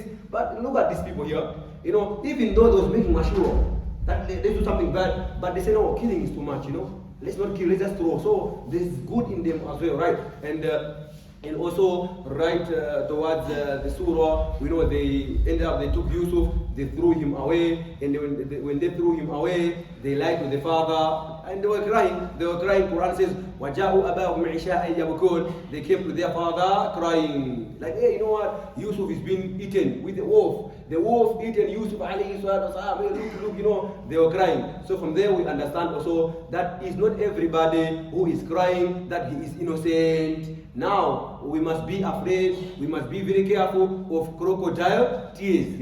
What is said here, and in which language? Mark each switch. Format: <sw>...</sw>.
<en>But look at these people here. Even though those making sure that they do something bad, but they say, no, killing is too much, Let's not kill, let's just throw. So there's good in them as well, right? And also, right towards the surah, we know they took Yusuf, they threw him away, and when they threw him away, they lied to the father, and they were crying. Quran says,</en> <ar>وَجَاءُوا أَبَاهُمْ عِشَاءً يَبْكُونَ.</ar> <en>They came to their father crying, like, hey, you know what? Yusuf is being eaten with the wolf. The wolf eaten Yusuf alayhi salatu wasalam. Look, they were crying. So from there we understand also that it's not everybody who is crying that he is innocent. Now, we must be afraid, we must be very careful of crocodile tears.</en>